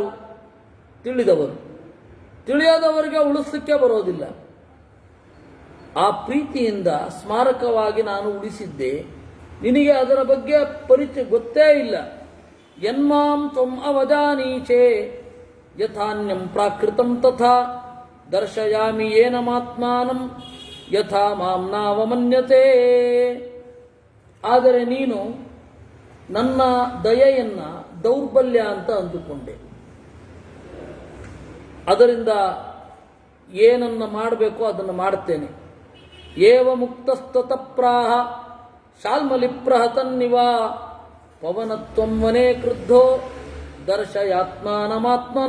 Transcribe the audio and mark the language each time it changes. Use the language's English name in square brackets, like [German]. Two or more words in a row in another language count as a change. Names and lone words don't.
[Kannada] ತಿಳಿದವರು. ತಿಳಿಯದವರಿಗೆ ಉಳಿಸಲಿಕ್ಕೆ ಬರೋದಿಲ್ಲ. ಆ ಪ್ರೀತಿಯಿಂದ ಸ್ಮಾರಕವಾಗಿ ನಾನು ಉಳಿಸಿದ್ದೆ. ನಿನಗೆ ಅದರ ಬಗ್ಗೆ ಪರಿಚಯ ಗೊತ್ತೇ ಇಲ್ಲ. [Sanskrit] ಯನ್ಮಾಂ ತ್ವಂ ಅವಜಾನೀಚೆ ಯಥಾನ್ಯಂ ಪ್ರಾಕೃತಂ ತಥಾ ದರ್ಶಯಾಮಿ ಏನಮಾತ್ಮಾನಂ ಯಥಾ ಮಾಂ ನಾವಮನ್ಯತೆ. [Kannada] ಆದರೆ ನೀನು ನನ್ನ ದಯೆಯನ್ನ ದೌರ್ಬಲ್ಯ ಅಂತ ಅಂದುಕೊಂಡೆ. ಅದರಿಂದ ಏನನ್ನ ಮಾಡಬೇಕೋ ಅದನ್ನು ಮಾಡುತ್ತೇನೆ. [Sanskrit] ಏವ ಮುಕ್ತಸ್ತತಪ್ರಾಹ ಶಾಲ್ಮಲಿಪ್ರಹತನ್ನಿವ ಪವನತ್ವಂ ವನೇ ಕ್ರುದ್ಧೋ ದರ್ಶಯಾತ್ಮಾನಮಾತ್ಮನ.